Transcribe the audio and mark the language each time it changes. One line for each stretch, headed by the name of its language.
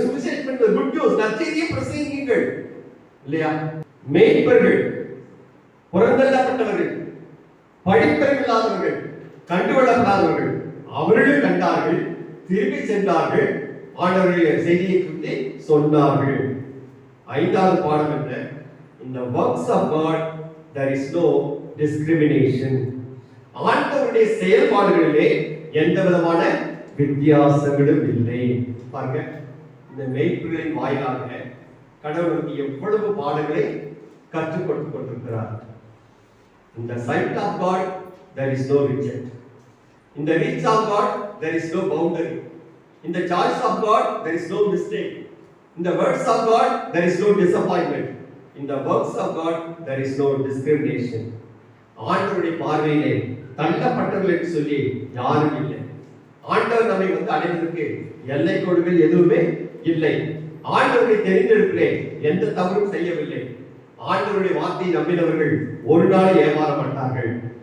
Tamil: சுவிசேஷம் என்பது good news, நற்செய்தியை பிரசங்கியுங்கள். இல்லையா? மேய்ப்பர்கள், புறந்தள்ளப்பட்டவர்கள், படிப்பறிவில்லாதவர்கள், கண்டுகொள்ளப்படாதவர்கள், அவர்களும் கண்டார்கள், திரும்பி சென்றார்கள், ஆண்டவருடைய செய்தியை குறித்து சொன்னார்கள். ஐந்தாவது பாடம் என்ன?
English: In the works of God there is no discrimination.
Tamil: ஆண்டவருடைய செயல்பாடுகளிலே எந்த விதமான வித்தியாசங்களும் இல்லை. பாருங்க, இந்த மேய்ப்பர்களின் வாயிலாக கடவுளுக்கு எவ்வளவு பாடங்களை கற்றுக் கொடுத்து கொண்டிருக்கிறார்.
English: In the sight of God there is no reject. In the reach of God there is no boundary. In the choice of God there is no mistake. In the words of God there is no disappointment. In the works of God there is no discrimination.
Tamil: ஆண்டவருடைய பார்வையிலே தள்ளப்பட்டவர்கள் என்று சொல்லி யாரும் இல்லை. ஆண்டவர் நம்மை அடைவதற்கு எல்லை கோடுகள் எதுவுமே இல்லை. ஆண்டவருடைய தெரிந்தெடுப்பிலே எந்த தவறும் செய்யவில்லை. ஆண்டவருடைய வார்த்தையை நம்பினவர்கள் ஒரு நாள் ஏமாற மாட்டார்கள்.